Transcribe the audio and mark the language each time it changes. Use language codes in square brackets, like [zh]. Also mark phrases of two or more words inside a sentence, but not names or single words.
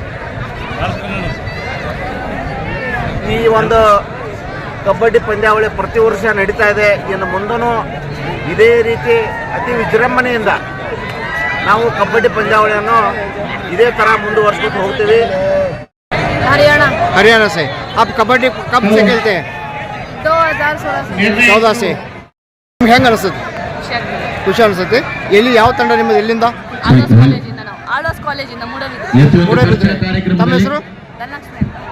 [kn] ಈ ಒಂದು ಕಬಡ್ಡಿ ಪಂದ್ಯಾವಳಿ ಪ್ರತಿ ವರ್ಷ ನಡೀತಾ ಇದೆ. ಇನ್ನು ಮುಂದೂ ಇದೇ ರೀತಿ ಅತಿ ವಿಜೃಂಭಣೆಯಿಂದ ನಾವು ಕಬಡ್ಡಿ ಪಂದ್ಯಾವಳಿಯನ್ನು ಇದೇ ಥರ ಮುಂದುವರಿಸ್ಕೊಂಡು ಹೋಗ್ತೀವಿ. [hi] हरियाणा से आप कबड्डी कब से खेलते हैं? 2016 14 से. [kn] ಹೆಂಗೆ ಅನಿಸುತ್ತೆ? ಖುಷಿ ಅನಿಸುತ್ತೆ. ಎಲ್ಲಿ ಯಾವ ತಂಡ ನಿಮ್ಮದು? ಎಲ್ಲಿಂದ? ಆಳ್ವಾಸ್ ಕಾಲೇಜಿಂದ. ನಾವು ಆಳ್ವಾಸ್ ಕಾಲೇಜಿಂದ ಮೂಡಬಿದ್ರೆ. ತಮ್ಮ ಹೆಸರು? ಧನಲಕ್ಷ್ಮಿ.